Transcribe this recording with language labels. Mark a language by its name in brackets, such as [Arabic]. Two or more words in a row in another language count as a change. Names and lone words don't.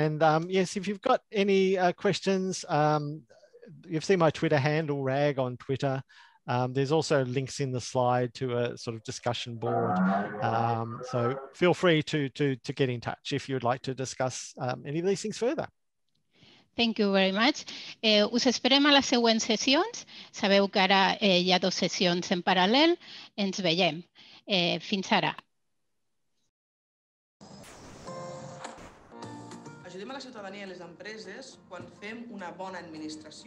[English] And yes, if you've got any questions, you've seen my Twitter handle, Rag on Twitter. There's also links in the slide to a sort of discussion board. So feel free to get in touch if you'd like to discuss any of these things further. Thank you very much. [Catalan] Us esperem a les següents sessions. Sabeu que ara hi ha 2 sessions en paral·lel. Ens veiem. Fins ara. Ajudem a la ciutadania i les empreses quan fem una bona administració.